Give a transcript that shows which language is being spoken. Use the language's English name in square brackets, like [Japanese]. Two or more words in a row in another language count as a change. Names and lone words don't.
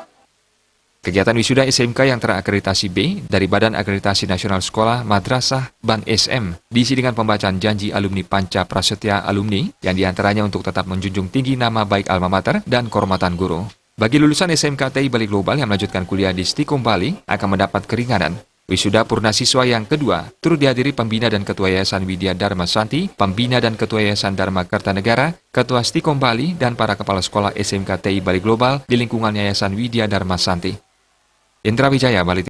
[Indonesian] Kegiatan wisuda SMK yang terakreditasi B dari Badan Akreditasi Nasional Sekolah Madrasah Ban SM diisi dengan pembacaan janji alumni Panca Prasetya Alumni yang diantaranya untuk tetap menjunjung tinggi nama baik alma mater dan kehormatan guru. Bagi lulusan SMKTI Bali Global yang melanjutkan kuliah di Stikom Bali akan mendapat keringanan. Wisuda purna siswa yang kedua turut dihadiri Pembina dan Ketua Yayasan Widya Dharma Santi, Pembina dan Ketua Yayasan Dharma Kertanegara, Ketua Stikom Bali, dan para kepala sekolah SMKTI Bali Global di lingkungan Yayasan Widya Dharma Santi. Indra Wijaya, Bali.